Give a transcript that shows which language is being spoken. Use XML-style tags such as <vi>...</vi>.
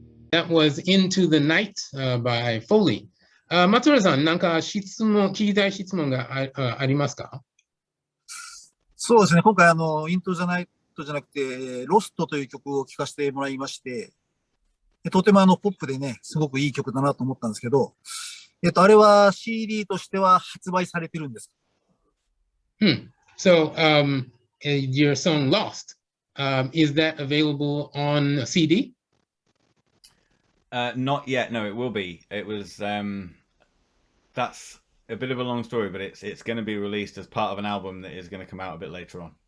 <en>That was Into the Night by Foley.</en> <ja>松浦さん、なんか聞きたい質問がありますか？そうですね。今回イントじゃなくて、ロストという曲を聴かせてもらいまして、とてもポップでね、すごくいい曲だなと思ったんですけど、あれは CD としては発売されてるんです。</ja> <en>So, your song Lost, is that available on CD? Not yet. No, it will be. It was. That's a bit of a long story, but it's going to be released as part of an album that is going to come out a bit later on.</en>